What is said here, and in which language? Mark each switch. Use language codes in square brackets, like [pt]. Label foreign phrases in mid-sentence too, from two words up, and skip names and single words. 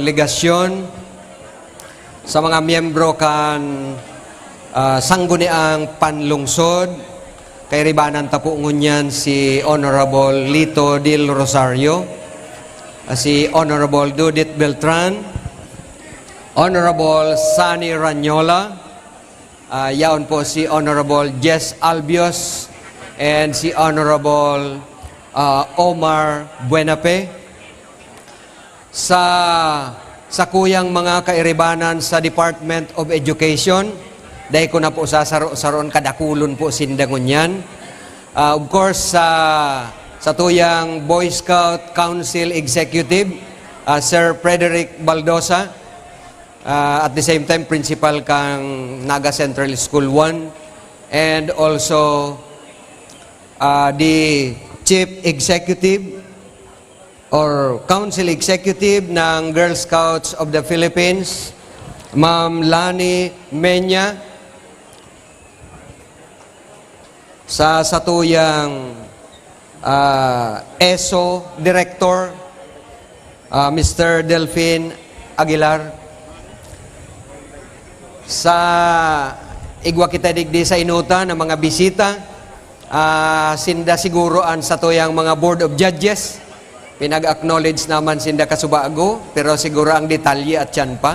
[bik] Legacion, sa mga miyembro kan sangguniang panlungsod, kay ribanan tapo ngunyan si Honorable Lito Del Rosario, si Honorable Judith Beltran, Honorable Sunny Ranyola, yaon po si Honorable Jess Albios, and si Honorable Omar Buenape. Sa kuyang mga kairibanan sa Department of Education, dahil ko na po sasaroon kadakulon po sindangon yan. [en] Of course, [bik] sa tuyang Boy Scout Council Executive, Sir Frederick Baldosa, [en] at the same time, [bik] principal kang Naga Central School 1, [en] and also the Chief Executive or Council Executive ng Girl Scouts of the Philippines, Ma'am Lani Menya, [bik] sa satuyang [en] ESO Director, Mr. [bik] Delphine Aguilar, sa igwa kita digdi sa inuta ng mga bisita, sinda siguro ang sa tuyang mga Board of Judges, pinag-acknowledge naman sinda kasubago, pero siguro ang detalye at yan pa.